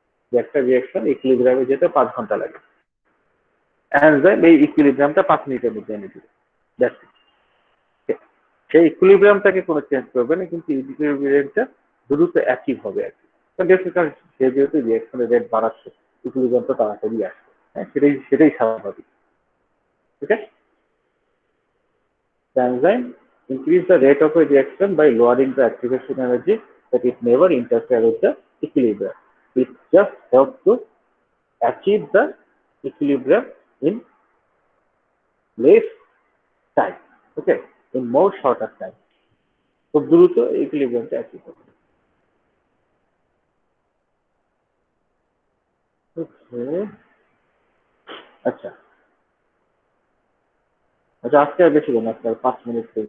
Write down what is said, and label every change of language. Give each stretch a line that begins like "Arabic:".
Bangla: যে একটা রিঅ্যাকশন ইকুইলিব্রিয়ামে যেতে 5 ঘন্টা লাগে, এনজাইম এই ইকুইলিব্রিয়ামটা 5 মিনিটের মধ্যে এনে দিবে।
English: That's it.
Bangla: সেই ইকুইলিব্রিয়ামটাকে কোনো চেঞ্জ করবে না, কিন্তু ইকুইলিব্রিয়ামটা দ্রুত অ্যাচিভ হবে আর কি। কারণ সে যেহেতু রিঅ্যাকশনের রেট বাড়াচ্ছে, ইকুইলিব্রিয়ামটা তাড়াতাড়ি আসবে। হ্যাঁ, সেটাই স্বাভাবিক। ঠিক আছে?
English: The enzyme increase the rate of a reaction by lowering the activation energy, but it never interfere with the equilibrium. It just helps to achieve the equilibrium in less time. Okay, in more shorter time.
Bangla: খুব দ্রুত ইকুইলিব্রিয়ামটা achieve হবে। আচ্ছা আজকে আর বেশি না, আজকে আর 5 minute.